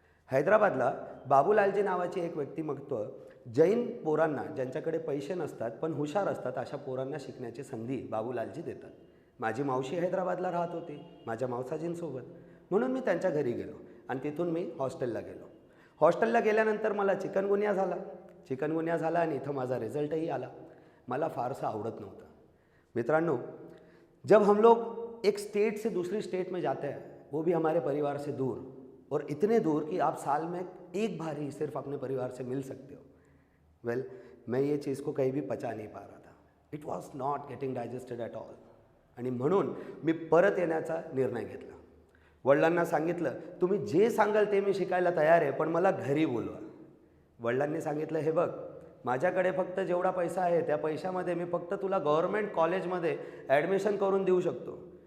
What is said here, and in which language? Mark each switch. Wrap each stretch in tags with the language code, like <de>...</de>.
<mr>हैदराबादला बाबूलालजी नावाची एक व्यक्तिमत्व जैन पोरांना, ज्यांच्याकडे पैसे नसतात पण हुशार असतात, अशा पोरांना शिकण्याची संधी बाबूलालजी देतात. माझी मावशी हैदराबादला राहत होती माझ्या मावसाजींसोबत, म्हणून मी त्यांच्या घरी गेलो आणि तिथून मी हॉस्टेलला गेलो. हॉस्टेलला गेल्यानंतर मला चिकनगुन्या झाला आणि इथं माझा रिझल्टही आला. मला फारसं आवडत नव्हतं.</mr> <hi>मित्रांनो, जब हम लोग एक स्टेट से दूसरी स्टेट में जाते हैं, वो भी हमारे परिवार से दूर, और इतने दूर कि आप साल में एक बार ही सिर्फ अपने परिवार से मिल सकते हो. वेल, मैं ये चीज़ को कहीं भी पचा नहीं पा रहा था.</hi> <en>It was not getting digested at all.</en> <mr>आणि म्हणून मी परत येण्याचा निर्णय घेतला. वडिलांना सांगितलं, तुम्ही जे सांगाल ते मी शिकायला तयार आहे, पण मला घरी बोलवा. वडिलांनी सांगितलं, हे बघ, माझ्याकडे फक्त जेवढा पैसा आहे त्या पैशामध्ये मी फक्त तुला गव्हर्नमेंट कॉलेजमध्ये ॲडमिशन करून देऊ शकतो.</mr>